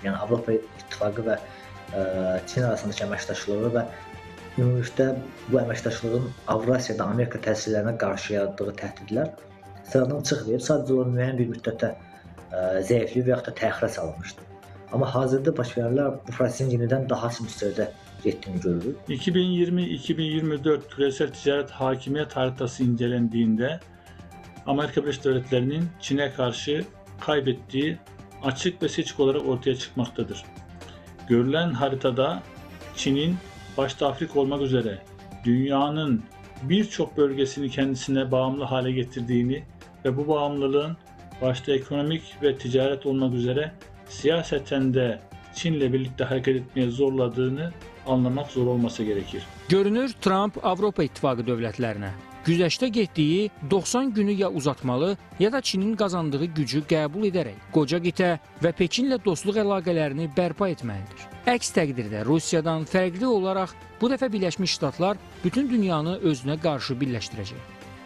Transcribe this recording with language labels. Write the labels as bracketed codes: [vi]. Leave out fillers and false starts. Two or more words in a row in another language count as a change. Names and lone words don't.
[az] Yəni Avropa İttifaqı və Çin arasındakı əməkdaşlığı və ümumilikdə bu əməkdaşlığın Avrasiyada Amerika təsirlərinə qarşı yaratdığı təhdidlər sıradan çıxmayıb, sadəcə o müəyyən bir müddətə zəifliyib və yaxud da təxirə salınmışdı. Amma hazırda baş verənlər bu prosesin yenidən daha az müstəvidə getdiyini görürük. [tr] 2020-2024 küresel ticaret hakimiyet haritası incelendiğinde Amerika Birleşik Devletleri'nin Çin'e karşı kaybettiği açık ve seçik olarak ortaya çıkmaktadır. Görülen haritada Çin'in başta Afrika olmak üzere dünyanın birçok bölgesini kendisine bağımlı hale getirdiğini ve bu bağımlılığın başta ekonomik ve ticaret olmak üzere siyaseten de Çin'le birlikte hareket etmeye zorladığını anlamak zor olması gerekir. [az] Görünür, Trump Avropa İttifaqı dövlətlərinə güzəştə getdiyi 90 günü ya uzatmalı, ya da Çinin qazandığı gücü qəbul edərək qoca qitə və Pekinlə dostluq əlaqələrini bərpa etməlidir. Əks təqdirdə Rusiyadan fərqli olaraq bu dəfə Birləşmiş Ştatlar bütün dünyanı özünə qarşı birləşdirəcək.